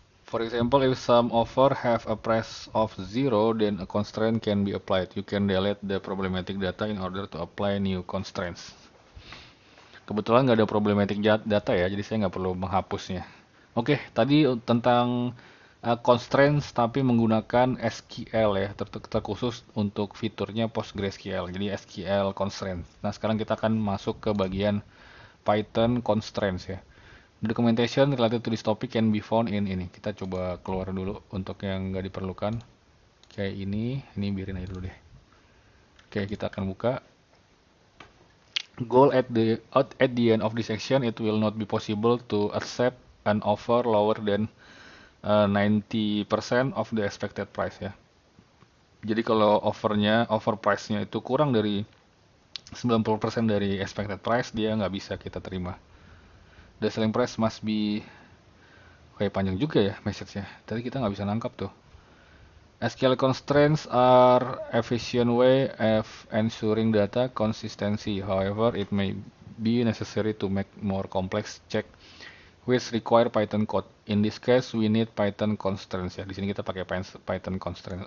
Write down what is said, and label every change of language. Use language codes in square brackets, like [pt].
[en] For example, if some offer have a price of 0, then a constraint can be applied. You can delete the problematic data in order to apply new constraints. [id] Kebetulan nggak ada problematic data ya, jadi saya nggak perlu menghapusnya. Oke, tadi tentang constraints tapi menggunakan SQL ya, terkhusus untuk fiturnya PostgreSQL. Jadi SQL constraints. Nah, sekarang kita akan masuk ke bagian Python constraints ya. [en] Documentation related to this topic can be found in ini. [id] Kita coba keluar dulu untuk yang nggak diperlukan. Kayak ini biarin aja dulu deh. Oke, kita akan buka. [en] Goal at the end of this section, it will not be possible to accept an offer lower than 90% of the expected price ya. [id] Jadi kalau offer price-nya itu kurang dari 90% dari expected price, dia nggak bisa kita terima. [en] The selling price must be, [id] kayak panjang juga ya message-nya. Tadi kita nggak bisa nangkap tuh. [en] SQL constraints are efficient way of ensuring data consistency. However, it may be necessary to make more complex check which require Python code. In this case, we need Python constraints ya. [id] Di sini kita pakai Python constraint.